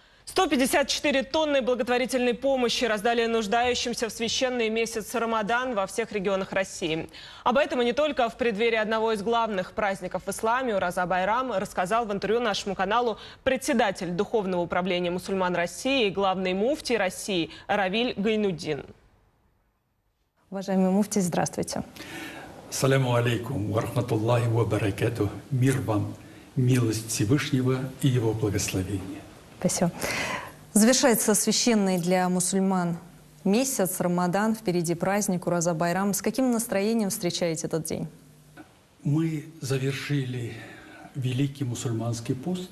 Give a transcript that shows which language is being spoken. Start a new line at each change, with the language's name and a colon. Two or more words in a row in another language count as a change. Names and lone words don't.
Russian: 154 тонны благотворительной помощи раздали нуждающимся в священный месяц Рамадан во всех регионах России. Об этом и не только в преддверии одного из главных праздников в исламе, Ураза Байрам, рассказал в интервью нашему каналу председатель Духовного управления мусульман России и главный муфтий России Равиль Гайнуддин. Уважаемый муфтий, здравствуйте.
Arabic: السلام عليكم ورحمة الله وبركاته.
Russian: Мир вам, милость Всевышнего и его благословение. Спасибо. Завершается священный для мусульман месяц Рамадан, впереди праздник Ураза Байрам. С каким настроением встречаете этот день? Мы завершили великий мусульманский пост.